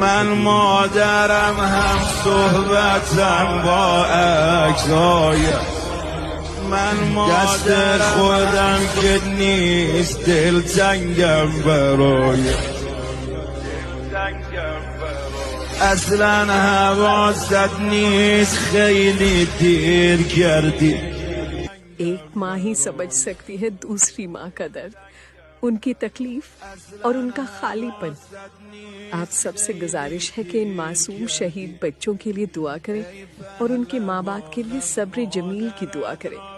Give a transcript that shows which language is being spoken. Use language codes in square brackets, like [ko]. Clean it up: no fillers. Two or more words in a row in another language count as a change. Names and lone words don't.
[fa] من مادرم هم صحبتم با عکسای من دست خودم که نیست دلتنگم برای اصلا حواست نیست خیلی دیر کردی. [hi] एक माँ ही समझ सकती है दूसरी माँ का दर्द, उनकी तकलीफ और उनका खालीपन। आप सबसे गुजारिश है कि इन मासूम शहीद बच्चों के लिए दुआ करें और उनके माँ बाप के लिए सब्र जमील की दुआ करें।